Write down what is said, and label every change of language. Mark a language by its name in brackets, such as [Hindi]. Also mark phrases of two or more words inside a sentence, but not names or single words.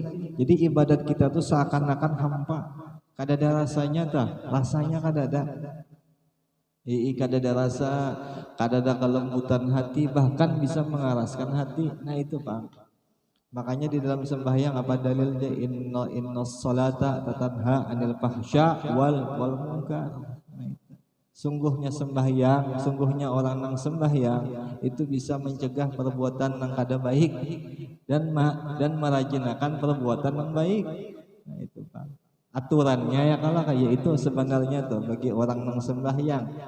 [Banjar] Jadi ibadat kita tuh seakan-akan hampa. Kada ada rasanya kada ada. Kada ada rasa, kada ada kelembutan hati, bahkan bisa mengeraskan hati. [Indonesian] Nah itu Pak. Makanya di dalam sembahyang apa dalilnya? [Arabic] إن الصلاة تنهى عن الفحشاء والمنكر. [Banjar] Sungguhnya sembahyang, sungguhnya orang nang sembahyang itu bisa mencegah perbuatan nang kada baik dan merajinakan perbuatan yang baik. [Indonesian] Nah itu Pak. [Banjar] Aturannya ya kalau kayak itu sebenarnya tuh bagi orang nang sembahyang.